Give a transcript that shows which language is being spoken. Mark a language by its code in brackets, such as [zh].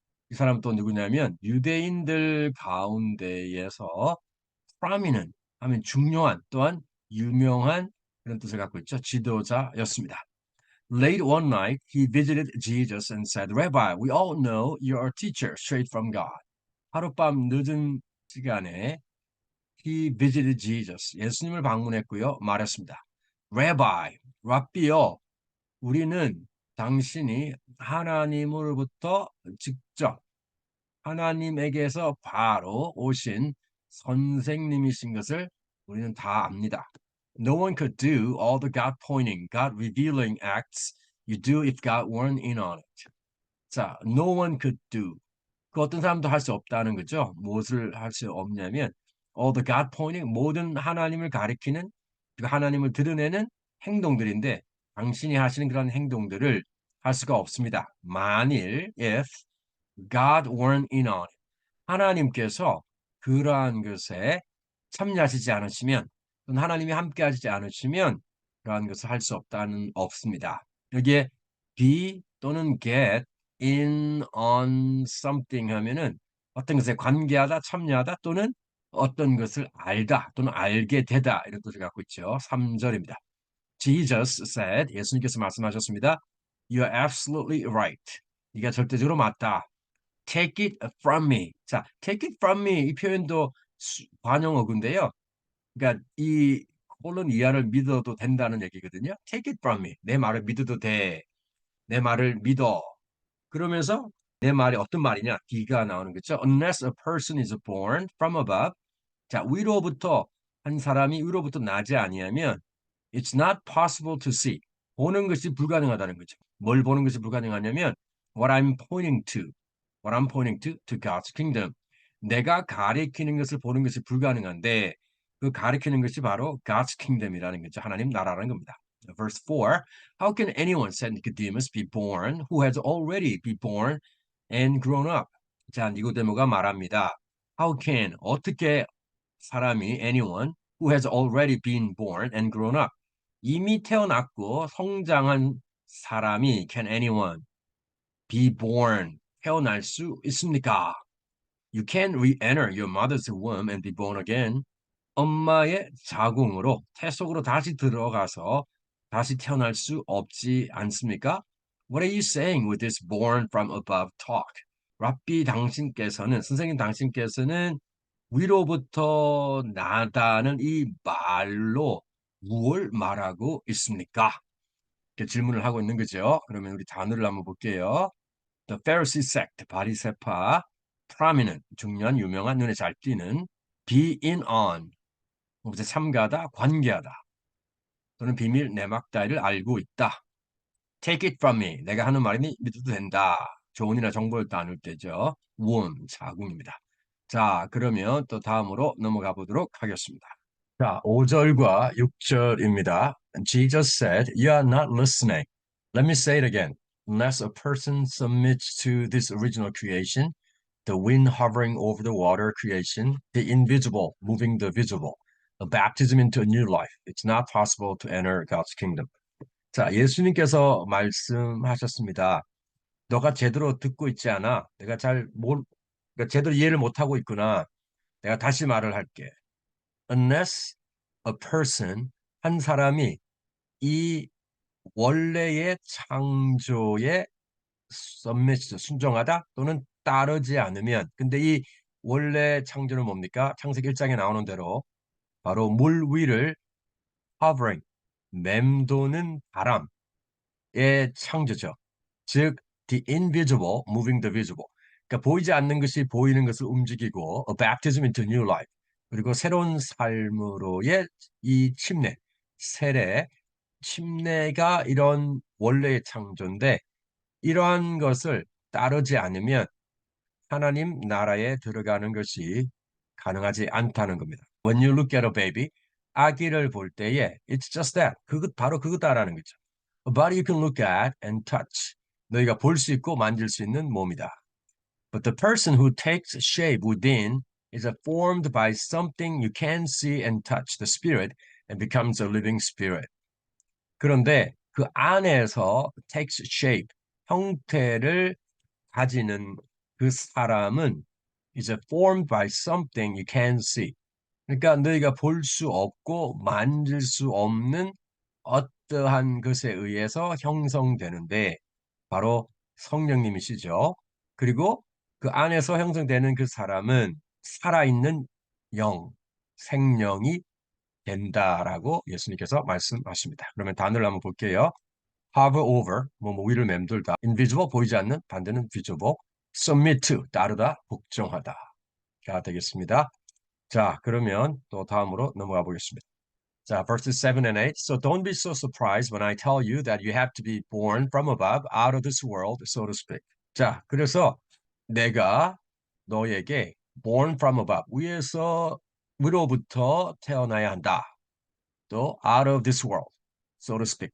[ko] 이 사람 또 누구냐면 유대인들 가운데에서 prominent 하면 중요한 또한 유명한 그런 뜻을 갖고 있죠. 지도자였습니다. [en] Late one night, he visited Jesus and said, Rabbi, we all know you're a teacher straight from God. [ko] 하룻밤 늦은 시간에 [en] he visited Jesus. [ko] 예수님을 방문했고요. 말했습니다. Rabbi, 랍비요. 우리는 당신이 하나님으로부터 직접 하나님에게서 바로 오신 선생님이신 것을 우리는 다 압니다. [en] No one could do all the God pointing, God revealing acts you do if God weren't in on it. [ko] 자, [en] no one could do. [ko] 그 어떤 사람도 할 수 없다는 거죠. 무엇을 할 수 없냐면 [en] all the God pointing, [ko] 모든 하나님을 가리키는, 하나님을 드러내는 행동들인데 당신이 하시는 그런 행동들을 할 수가 없습니다. 만일 [en] if God weren't in on it. [ko] 하나님께서 그러한 것에 참여하시지 않으시면 또는 하나님이 함께 하시지 않으시면 그러한 것을 할 수 없습니다. 여기에 be 또는 [en] get in on something [ko] 하면은 어떤 것에 관계하다, 참여하다 또는 어떤 것을 알다 또는 알게 되다 이런 뜻을 갖고 있죠. 3절입니다. [en] Jesus said, [ko] 예수님께서 말씀하셨습니다. [en] You're absolutely right. [ko] 네가 절대적으로 맞다. [en] Take it from me. [ko] 자, [en] take it from me [ko] 이 표현도 관용어구인데요. 그러니까 이 콜론 이하를 믿어도 된다는 얘기거든요. [en] Take it from me. [ko] 내 말을 믿어도 돼. 내 말을 믿어. 그러면서 내 말이 어떤 말이냐? D가 나오는 거죠. [en] Unless a person is born from above. [ko] 자, 위로부터 한 사람이 위로부터 나지 아니하면 [en] it's not possible to see. [ko] 보는 것이 불가능하다는 거죠. 뭘 보는 것이 불가능하냐면 [en] what I'm pointing to God's kingdom. [ko] 내가 가리키는 것을 보는 것이 불가능한데 그 가리키는 것이 바로 God's kingdom이라는 거죠. 하나님 나라라는 겁니다. [en] Verse 4. How can anyone, said Nicodemus, be born who has already been born and grown up? [ko] 자, 니고데모가 말합니다. [en] How can, [ko] 어떻게 사람이 [en] anyone who has already been born and grown up [ko] 이미 태어났고 성장한 사람이 [en] can anyone be born [ko] 태어날 수 있습니까? [en] You can't re-enter your mother's womb and be born again. [ko] 엄마의 자궁으로 태속으로 다시 들어가서 다시 태어날 수 없지 않습니까? [en] What are you saying with this born from above talk? [ko] 랍비 당신께서는 선생님 당신께서는 위로부터 나다는 이 말로 무엇을 말하고 있습니까? 이렇게 질문을 하고 있는 거죠. 그러면 우리 단어를 한번 볼게요. The Pharisee sect, 바리새파, prominent, 중요한, 유명한, 눈에 잘 띄는, be in on, 무엇에 참가하다, 관계하다, 또는 비밀 내막 따위를 알고 있다. [en] Take it from me, [ko] 내가 하는 말이니 믿어도 된다. 조언이나 정보를 나눌 때죠. womb, 자궁입니다. 자, 그러면 또 다음으로 넘어가 보도록 하겠습니다. 자, 5절과 6절입니다. [en] Jesus said, You are not listening. Let me say it again. Unless a person submits to this original creation, the wind hovering over the water creation, the invisible moving the visible, a baptism into a new life, it's not possible to enter God's kingdom. [ko] 자, 예수님께서 말씀하셨습니다. 너가 제대로 듣고 있지 않아. 내가 그러니까 제대로 이해를 못하고 있구나. 내가 다시 말을 할게. [en] Unless a person, [ko] 한 사람이 이 원래의 창조에 submit, 순종하다 또는 따르지 않으면, 근데 이 원래 창조는 뭡니까? 창세기 1장에 나오는 대로 바로 물 위를 hovering, 맴도는 바람의 창조죠. [en] 즉, the invisible moving the visible. [ko] 그러니까 보이지 않는 것이 보이는 것을 움직이고, [en] a baptism into new life. [ko] 그리고 새로운 삶으로의 이 침례, 세례, 침례가 이런 원래의 창조인데, 이러한 것을 따르지 않으면 하나님 나라에 들어가는 것이 가능하지 않다는 겁니다. [en] When you look at a baby, [ko] 아기를 볼 때에 [en] it's just that. [ko] 바로 그거다라는 거죠. [en] A body you can look at and touch. [ko] 너희가 볼 수 있고 만질 수 있는 몸이다. [en] But the person who takes shape within is formed by something you can see and touch, the spirit, and becomes a living spirit. [ko] 그런데 그 안에서 takes shape, 형태를 가지는 그 사람은 [en] is formed by something you can see. [ko] 그러니까 너희가 볼 수 없고 만질 수 없는 어떠한 것에 의해서 형성되는데 바로 성령님이시죠. 그리고 그 안에서 형성되는 그 사람은 살아있는 영, 생명이 된다라고 예수님께서 말씀하십니다. 그러면 단어를 한번 볼게요. hover over, 뭐 위를 맴돌다. invisible, 보이지 않는, 반대는 visible. submit to, 따르다, 복종하다. 가 되겠습니다. 자, 그러면 또 다음으로 넘어가 보겠습니다. 자, verses 7 and 8. [en] So don't be so surprised when I tell you that you have to be born from above, out of this world, so to speak. [ko] 자, 그래서 내가 너에게 [en] born from above, [ko] 위로부터 태어나야 한다. 또 [en] out of this world, so to speak.